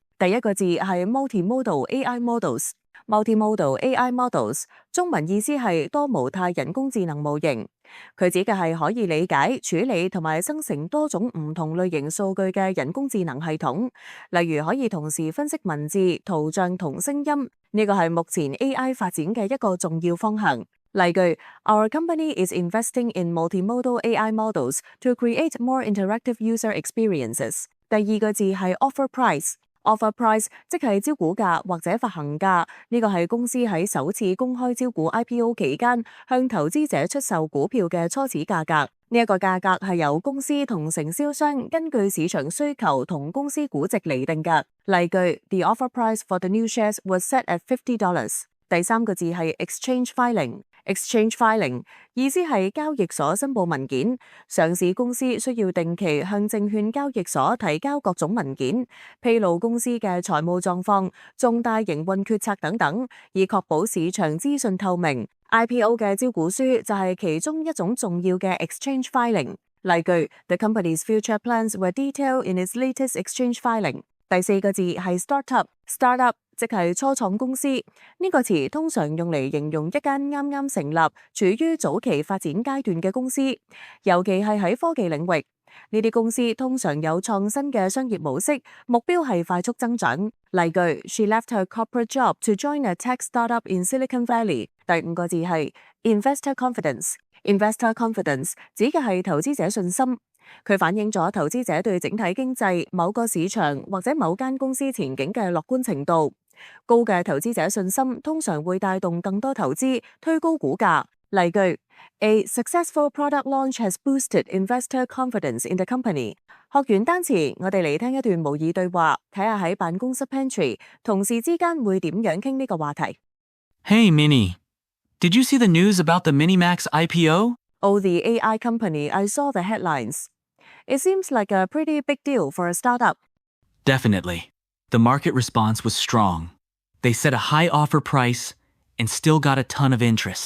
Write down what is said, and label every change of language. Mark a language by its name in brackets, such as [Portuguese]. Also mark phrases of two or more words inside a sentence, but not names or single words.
[Cantonese] 第一個字係 [English] Multimodal AI Models。 Multimodal AI Models [Cantonese] 中文意思係多模態人工智能模型，佢指嘅係可以理解、處理同埋生成多種唔同類型數據嘅人工智能系統，例如可以同時分析文字、圖像同聲音，呢個係目前 AI 發展嘅一個重要方向。 [English] 例句 Our company is investing in multimodal AI models to create more interactive user experiences。 [Cantonese] 第二個字係 [English] Offer Price。 Offer price [Cantonese] 即係招股價或者發行價，呢個係公司喺首次公開招股 IPO 期間向投資者出售股票嘅初始價格。呢一個價格係由公司同承銷商根據市場需求同公司估值釐定嘅。 [English] 例句 The offer price for the new shares was set at $50。 [Cantonese] 第三個字係 [English] Exchange Filing。 Exchange Filing [Cantonese] 意思係交易所申報文件，上市公司需要定期向證券交易所提交各種文件，披露公司嘅財務狀況、重大營運決策等等，以確保市場資訊透明。IPO 嘅招股書就係其中一種重要嘅 [English] Exchange Filing。例句 The company's future plans were detailed in its latest Exchange Filing。 [Cantonese] 第四個字係 Startup。即係初創公司，呢個詞通常用嚟形容一間啱啱成立、處於早期發展階段嘅公司，尤其係喺科技領域。呢啲公司通常有創新嘅商業模式，目標係快速增長。 [English] 例句 She left her corporate job to join a tech startup in Silicon Valley。 [Cantonese] 第五個字係 [English] Investor Confidence。 Investor Confidence [Cantonese] 指嘅係投資者信心。佢反映咗投資者對整體經濟、某個市場或者某間公司前景嘅樂觀程度。高嘅投資者信心通常會帶動更多投資，推高股價。 [English] 例句 A successful product launch has boosted investor confidence in the company。 [Cantonese] 學完單詞，我哋嚟聽一段模擬對話，睇下喺辦公室 pantry 同事之間會點樣傾呢個話題。 [English] Hey Minnie, did you see the news about the MiniMax IPO? Oh, the AI company, I saw the headlines. It seems like a pretty big deal for a startup. Definitely. The market response was strong. They set a high offer price and still got a ton of interest.